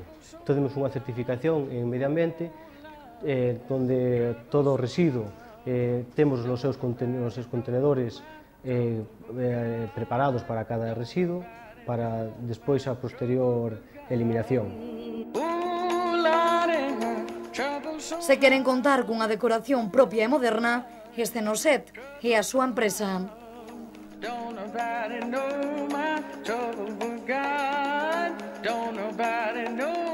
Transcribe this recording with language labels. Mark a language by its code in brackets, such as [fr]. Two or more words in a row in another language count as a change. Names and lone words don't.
[gl] Temos unha certificación en medio ambiente, onde todo o residuo temos nos seus contenedores preparados para cada residuo, para despois a posterior eliminación. Se queren contar cunha decoración propia e moderna, Escenoset é a súa empresa. [en] Don't nobody know my trouble but God. Don't nobody know